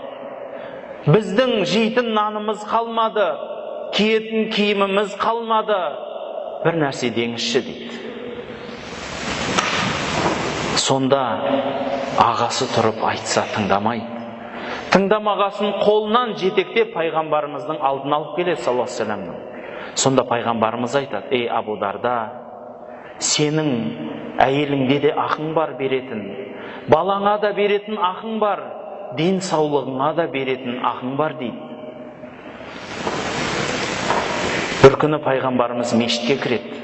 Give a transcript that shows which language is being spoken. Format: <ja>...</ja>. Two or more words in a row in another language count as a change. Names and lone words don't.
<kk>Біздің жейтін нанымыз қалмады, киетін киіміміз қалмады. Бір нәрсе деңізші дейді. Сонда ағасы тұрып айтса тыңдамайды. Тыңдамағасын қолынан жетектеп пайғамбарымыздың алдына алып келеді</kk> <ar>صلى الله عليه وسلم.</ar> <kk>Сонда пайғамбарымыз айтады: ей Абу Дарда, сенің әйеліңде де ақың бар беретін, балаңа да беретін ақың бар, ден саулығыңа да беретін ақың бар дейді. Бір күні пайғамбарымыз мешітке кіреді.</kk>